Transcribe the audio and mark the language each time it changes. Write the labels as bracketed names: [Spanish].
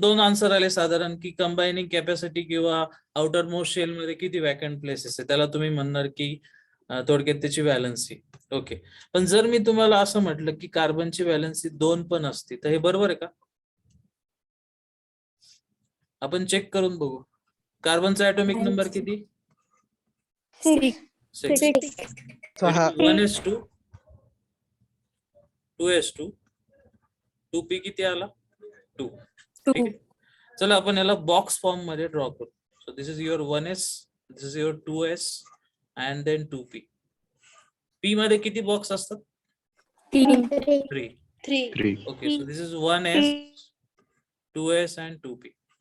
[Marathi] दोन आन्सर आले साधारण, की कंबायनिंग कॅपॅसिटी किंवा आउटर मोस्ट शेल मध्ये किती वॅकंट प्लेसेस आहे, त्याला तुम्ही म्हणणार की थोडक्यात त्याची व्हॅलन्सी. ओके. पण जर मी तुम्हाला असं म्हटलं की कार्बनची व्हॅलन्सी 2 पण असते, तर हे बरोबर आहे का? आपण चेक करून बघू. कार्बनचा ॲटॉमिक नंबर किती? 6. 1s2 2s2 2p किती आला? 2. ठीक आहे. चला आपण याला बॉक्स फॉर्म मध्ये ड्रॉ करू. [English] So this is your 1s, this is your 2s and then 2p. [Marathi] p मध्ये किती बॉक्स असतात? 3. 3. [English] Okay, so this is 1s 2s and 2p.